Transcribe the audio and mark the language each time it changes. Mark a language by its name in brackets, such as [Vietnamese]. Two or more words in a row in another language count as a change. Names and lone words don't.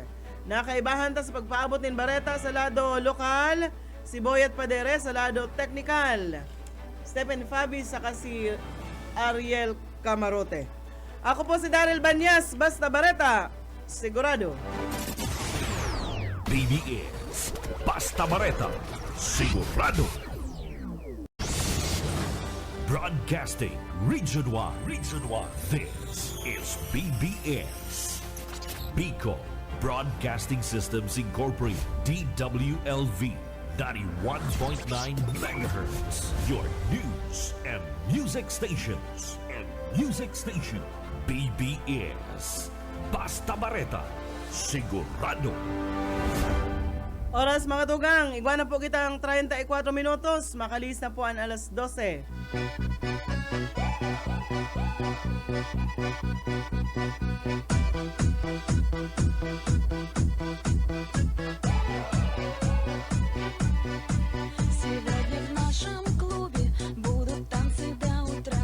[Bikol] Nakaibahan ta sa pagpaabot ni Bareta sa lado lokal, si Boyet Padere sa lado technical, Stephen Fabi sa si Ariel Camarote. Ako po si Daryl Banyas, basta Bareta, sigurado. BBS, Basta Bareta, sigurado. [English] Broadcasting Region 1. Region 1. This is BBS. Bicol Broadcasting Systems Incorporated. DWLV 91.9 MHz. Your news and music stations. [Bikol] BBS. Basta Bareta, sigurado. Oras mga tugang, igwana po kita ang 34 minutos, makalis na po ang alas 12. [Russian] Сегодня в нашем клубе будут танцы до утра.